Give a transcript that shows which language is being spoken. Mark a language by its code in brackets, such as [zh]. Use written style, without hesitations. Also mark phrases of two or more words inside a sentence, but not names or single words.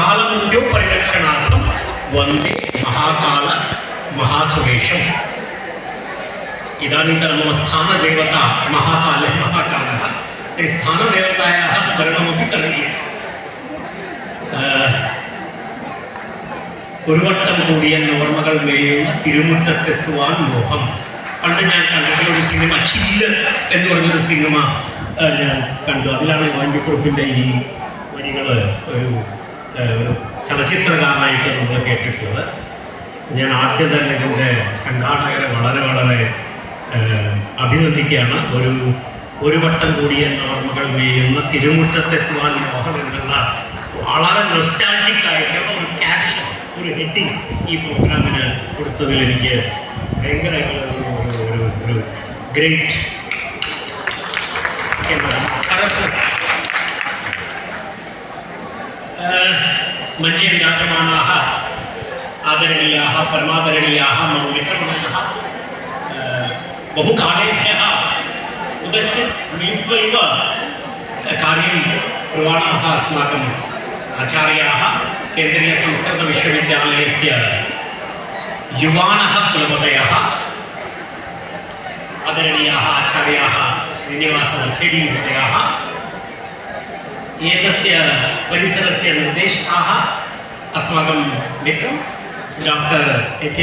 [sa] बालमृत्यो परिरक्षणार्थं वन्दे महाकाल महासुरेशम्। इदानीन्तन मम स्थानदेवता महाकालः तर्हि स्थानदेवतायाः स्मरणमपि करणीयम्। [ml] ഒരു വട്ടം കൂടിയ ഓർമ്മകൾ മേയുന്ന തിരുമുറ്റത്തെത്തുവാൻ മോഹം. പണ്ട് ഞാൻ കണ്ടിട്ടുള്ള ഒരു സിനിമ ചില്ല് എന്ന് പറഞ്ഞൊരു സിനിമ ഞാൻ കണ്ടു. അതിലാണ് വാൻപിക്കുറുപ്പിൻ്റെ ഈ വരികൾ ഒരു ചലച്ചിത്രകാരനായിട്ട് നമ്മൾ കേട്ടിട്ടുള്ളത്. ഞാൻ ആദ്യം തന്നെ ഇതിൻ്റെ സംഘാടകരെ വളരെ വളരെ അഭിനന്ദിക്കുകയാണ്. ഒരു വട്ടം കൂടിയ ഓർമ്മകൾ മേയുന്ന തിരുമുറ്റത്തെത്തുവാൻ മോഹം എന്നുള്ള വളരെ നൊസ്റ്റാൾജിക് ആയിട്ടുള്ള ഒരു ക്യാപ്ഷൻ, ഒരു ഹെഡിങ് ഈ പ്രോഗ്രാമിന് കൊടുത്തതിൽ എനിക്ക് ഭയങ്കരമായിട്ടുള്ള ഒരു ഗ്രേറ്റ് [sa] मञ्चे विराजमानाः आदरणीयाः परमादरणीयाः मम विक्रमणः बहुकालेभ्यः उपस्थित मिलित्वैव कार्यं कुर्वाणाः अस्माकम् आचार्याः केन्द्रीयसंस्कृतविश्वविद्यालयस्य युवानः कुलपतयः आदरणीयाः आचार्याः श्रीनिवासवखेडीमहोदयाः, एतस्य परिसरस्य निर्देशकाः अस्माकं मित्रं डॉक्टर ए.के.